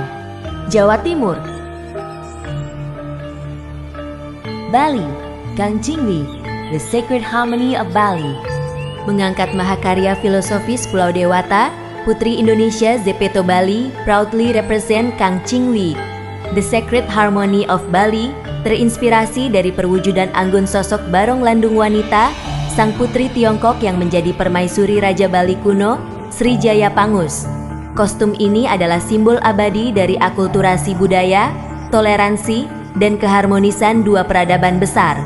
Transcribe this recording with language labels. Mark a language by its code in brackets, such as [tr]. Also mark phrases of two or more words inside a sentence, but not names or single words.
[id] Jawa Timur, Bali, Kang Chingwi, The Sacred Harmony of Bali. Mengangkat mahakarya filosofis Pulau Dewata, Putri Indonesia Zepeto Bali [en] proudly represent [id] Kang Chingwi. The Sacred Harmony of Bali terinspirasi dari perwujudan anggun sosok Barong Landung Wanita, sang putri Tiongkok yang menjadi permaisuri Raja Bali kuno, Srijaya Pangus. Kostum ini adalah simbol abadi dari akulturasi budaya, toleransi, dan keharmonisan dua peradaban besar.